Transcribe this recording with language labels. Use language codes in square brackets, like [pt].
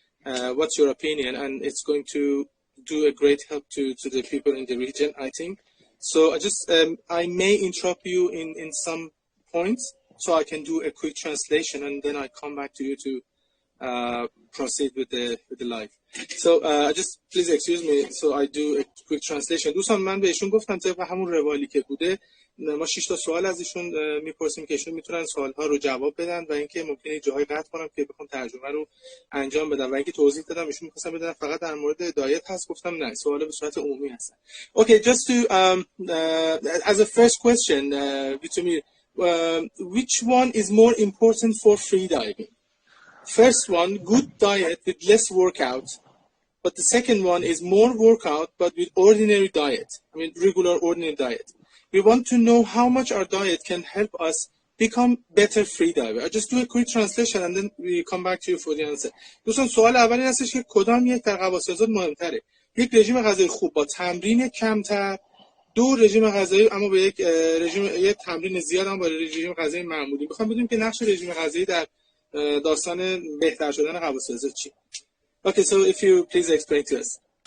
[en] What's your opinion? And it's going to do a great help to the people in the region, I think. So I may interrupt you in some points, so I can do a quick translation, and then I come back to you to proceed with the live. So just please excuse me, so I do a quick translation. [fa] دوستان من بهشون گفتم طبق همون روالی که بوده ما 6 تا سوال از ایشون میپرسیم که ایشون میتونن سوالها رو جواب بدن و اینکه ممکنه جاهای قطع کنم که بخوام ترجمه رو انجام بدم. و اینکه توضیح دادم ایشون می‌خواستن بدونن فقط در مورد دایت هست، گفتم نه، سوال به صورت عمومی هستن. [en] Okay, just to as a first question, Vitomir, which one is more important for freediving? First one, good diet with less workout, but the second one is more workout but with ordinary diet. I mean regular ordinary diet. We want to know how much our diet can help us become better freediver. I just do a quick translation and then we come back to you for the answer. [fa] دوستان سوال اول این هستش که کدام یک در قواسیازات مهمتره؟ یک رژیم غذایی خوب با تمرین کمتر، 2 رژیم غذایی اما با یک تمرین زیاد اما با رژیم غذایی معمولی. میخوام بدونیم که نقش رژیم غذایی در داستان بهتر شدن قواسیازات چیه؟ [en] Okay, so if you please explain to us.